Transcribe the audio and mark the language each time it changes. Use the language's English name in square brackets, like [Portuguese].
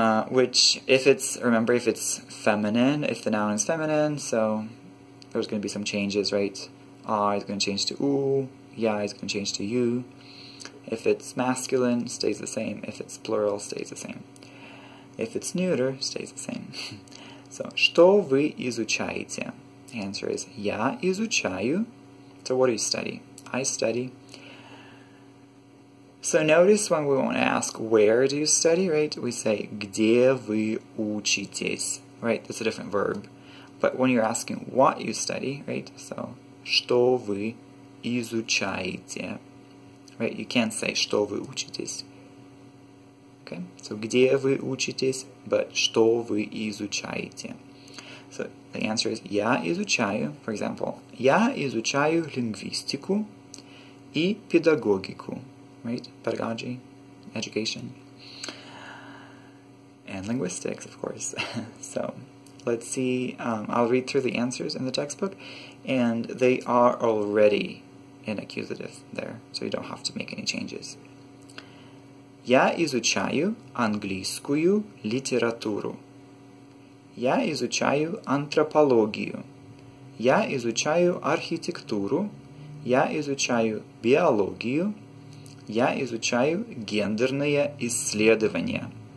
[English] Which, if it's feminine, if the noun is feminine, so there's going to be some changes, right? I is going to change to u, ya is going to change to you. If it's masculine, stays the same. If it's plural, stays the same. If it's neuter, stays the same. [Russian] So, что вы изучаете? [English] The answer is, [Russian] я изучаю. [English] So what do you study? I study. So notice when we want to ask, where do you study, right? We say, [Russian] где вы учитесь, [English] right? That's a different verb. But when you're asking what you study, right? [Russian] So, что вы изучаете, right? [English] You can't say, [Russian] что вы учитесь. [English] Okay? [Russian] So, где вы учитесь, but что вы изучаете. [English] So, the answer is, [Russian] я изучаю, [English] for example, [Russian] я изучаю лингвистику и педагогику, [English] right? Pedagogy, education, and linguistics, of course. So, let's see, I'll read through the answers in the textbook, and they are already in accusative there, so you don't have to make any changes. [Russian] Я изучаю английскую литературу. Я изучаю антропологию. Я изучаю архитектуру. Я изучаю биологию. Я изучаю гендерные исследования.